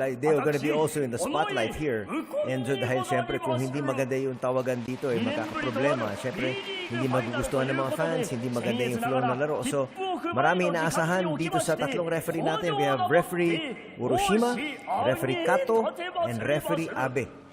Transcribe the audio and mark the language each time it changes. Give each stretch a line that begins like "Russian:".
English: They are gonna be also in the spotlight here. And so,
Filipino: dahil syempre kung hindi maganda yung tawagan dito, magkakaproblema. Syempre, hindi magugustuhan ng mga fans, hindi maganda yung flow ng laro. So, marami inaasahan dito sa tatlong referee natin.
English: We have referee Uroshima, referee Kato, and referee Abe.